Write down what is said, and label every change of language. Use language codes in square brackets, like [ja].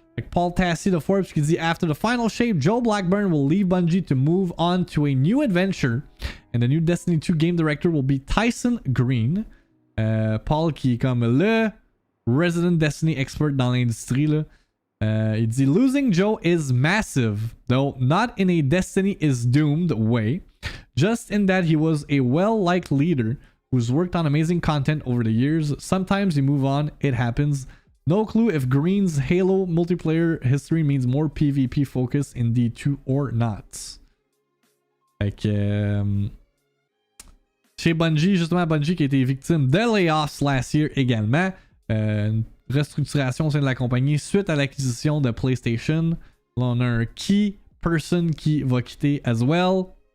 [en] Paul Tassi [fr] de Forbes qui dit [en] After the Final Shape, Joe Blackburn will leave Bungie to move on to a new adventure, and the new Destiny 2 game director will be Tyson Green. [fr] Paul qui est comme le [en] resident Destiny expert [fr] dans l'industrie là. Il dit [en] Losing Joe is massive, though not in a Destiny is doomed way, just in that he was a well-liked leader who's worked on amazing content over the years. Sometimes you move on, it happens. No clue if Green's Halo multiplayer history means more PvP focus in D2 or not. [fr] Fait que chez Bungie, justement, Bungie qui a été victime de [en] layoffs last year [fr] également. Une restructuration au sein de la compagnie suite à l'acquisition de PlayStation. Là, on a un [en] key person [fr] qui va quitter [en] as well.